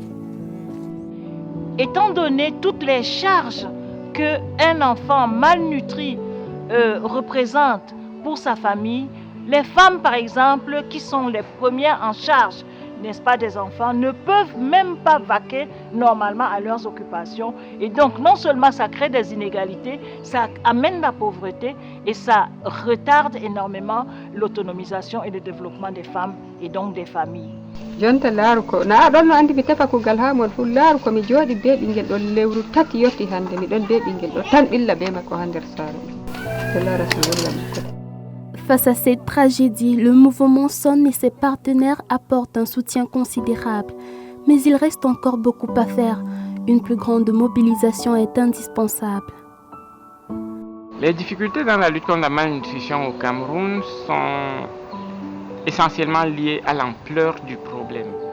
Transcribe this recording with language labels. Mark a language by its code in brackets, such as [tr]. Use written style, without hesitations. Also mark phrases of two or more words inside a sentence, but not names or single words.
[fr] Étant donné toutes les charges qu'un enfant malnutri représente pour sa famille, les femmes, par exemple, qui sont les premières en charge, n'est-ce pas, des enfants, ne peuvent même pas vaquer normalement à leurs occupations. Et donc, non seulement ça crée des inégalités, ça amène la pauvreté et ça retarde énormément l'autonomisation et le développement des femmes et donc des familles. [ff] jonta laaru ko na ɗon no andi mi tefa kugal ha mon fu laaru ko mi jooɗi be ɓinguel ɗo lewru tati yotti hande miɗon be ɓinguel ɗo tan ɓilla be makko ha nder saare ɗo rasulullah. [fr] Face à cette tragédie, le mouvement SON et ses partenaires apportent un soutien considérable. Mais il reste encore beaucoup à faire. Une plus grande mobilisation est indispensable. Les difficultés dans la lutte contre la malnutrition au Cameroun sont essentiellement liées à l'ampleur du problème.